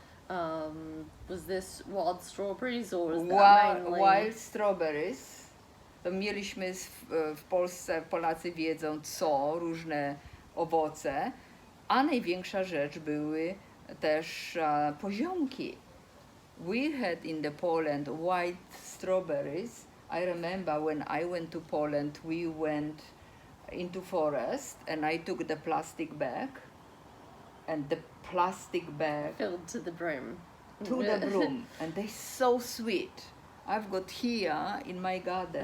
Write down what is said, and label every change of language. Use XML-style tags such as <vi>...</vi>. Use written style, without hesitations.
<en>Was this wild strawberries, or was that mainly Wild strawberries.</en> <pl>To mieliśmy w Polsce, Polacy wiedzą co, różne owoce, a największa rzecz były też poziomki.</pl> <en>we had in the Poland white strawberries. I remember when I went to Poland, we went into forest and I took the plastic bag, and the plastic bag Filled to the brim. to the broom, and they're so sweet. I've got here in my garden</en>